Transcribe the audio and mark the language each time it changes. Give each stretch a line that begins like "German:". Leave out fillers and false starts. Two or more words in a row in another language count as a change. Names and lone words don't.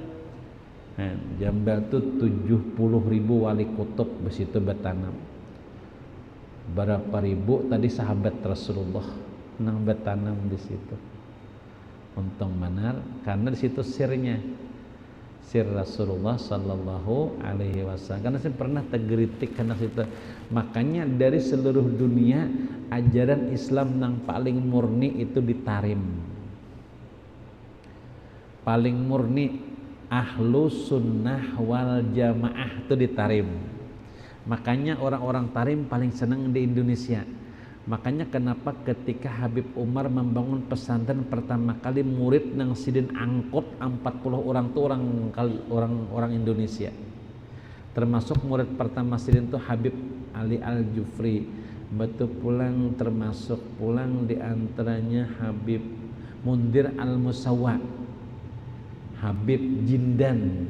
Indonesian: Nah, Jambal tuh 70.000 wali kutub besitu bertanam. Berapa ribu tadi sahabat Rasulullah nang bertanam di situ. Untung benar karena di situ sirnya. Sir Rasulullah
Arabic: صلى الله عليه وسلم.
Indonesian: Karena saya pernah tergeritik karena situ. Makanya dari seluruh dunia ajaran Islam yang paling murni itu di Tarim. Paling murni
Arabic: أهل السنة والجماعة
Indonesian: itu di Tarim. Makanya orang-orang Tarim paling senang di Indonesia. Makanya kenapa ketika Habib Umar membangun pesantren pertama kali murid nang Sidin angkut 40 orang tuh orang Indonesia. Termasuk murid pertama Sidin tuh Habib Ali Al-Jufri. Betul pulang termasuk pulang diantaranya Habib Mundir Al-Musawwa, Habib Jindan.